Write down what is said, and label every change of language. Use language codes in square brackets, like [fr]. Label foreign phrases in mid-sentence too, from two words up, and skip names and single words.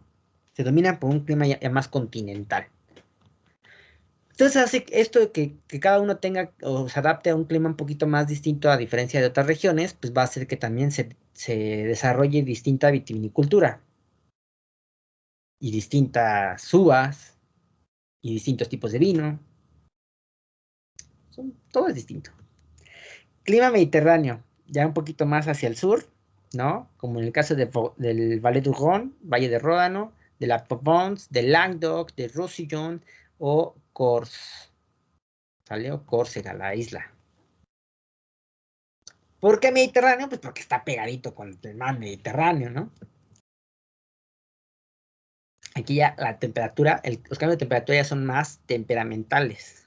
[es] Se dominan por un clima ya más continental. Entonces hace esto que cada uno tenga o se adapte a un clima un poquito más distinto a diferencia de otras regiones, pues va a hacer que también se desarrolle distinta vitivinicultura y distintas uvas y distintos tipos de vino. Todo es distinto. Clima mediterráneo, ya un poquito más hacia el sur, ¿no? Como en el caso del Vallée du Rhône, Valle de Ródano, de la Provence, del Languedoc, de Roussillon o Corse. ¿Sale? O Córcega, la isla. ¿Por qué Mediterráneo? Pues porque está pegadito con el mar Mediterráneo, ¿no? Aquí ya la temperatura, los cambios de temperatura ya son más temperamentales.